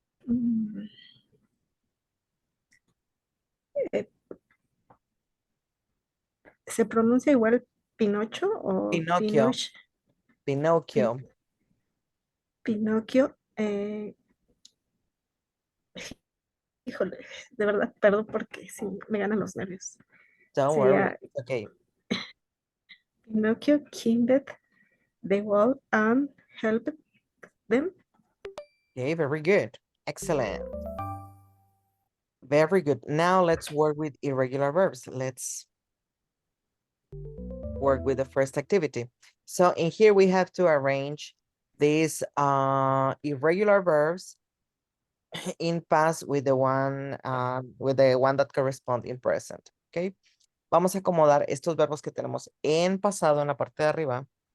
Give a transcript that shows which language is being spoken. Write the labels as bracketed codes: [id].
[es] Mm, eh, ¿Se pronuncia igual Pinocho o Pinocchio, Pinoch? Pinocchio. Pinocchio. Híjole, de verdad, perdón porque sí me ganan los nervios. [en] Don't worry, [es] Sería [en] okay. Pinocchio climbed the wall and helped them. Okay, very good. Excellent. Very good. Now let's work with irregular verbs. Let's work with the first activity. So in here we have to arrange these irregular verbs in past with the one that correspond in present. Okay. [es] Vamos a acomodar estos verbos que tenemos en pasado en la parte de arriba.